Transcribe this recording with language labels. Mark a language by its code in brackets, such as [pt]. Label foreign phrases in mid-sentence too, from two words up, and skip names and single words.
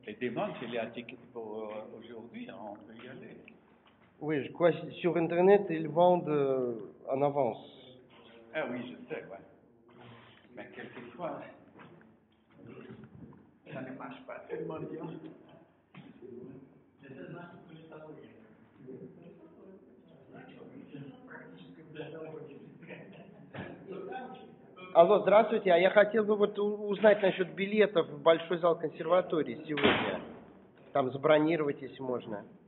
[fr] Et des ventes, il y a un ticket pour aujourd'hui, hein, on peut y aller. Oui, je crois que sur Internet, ils vendent en avance. Ah oui, je sais, ouais. Mais quelquefois, ça ne marche pas tellement bien. [ru] Алло, здравствуйте, а я хотел бы вот узнать насчет билетов в Большой зал консерватории сегодня. Там забронировать, если можно.